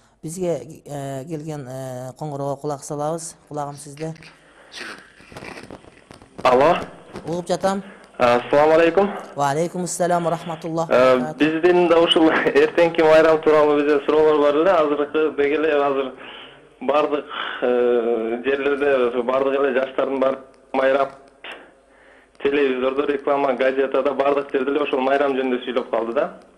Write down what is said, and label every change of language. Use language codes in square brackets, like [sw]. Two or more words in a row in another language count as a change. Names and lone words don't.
[ky] Бизге келген коңгороого кулак салабыз. Кулагым сизде. Алло. Угуп жатам. [ar] السلام عليكم. وعليكم السلام ورحمة الله وبركاته. [ky] Биздин да ушул эртеңки майрам тууралуу бизде суроолор бар эле. Азыркы деги эле азыр бардык жерлерде бардык эле жаштардын бар майрам телевизордо, реклама, газетада бардык жерде эле ошол майрам жөнүндө сүйлөп калды да.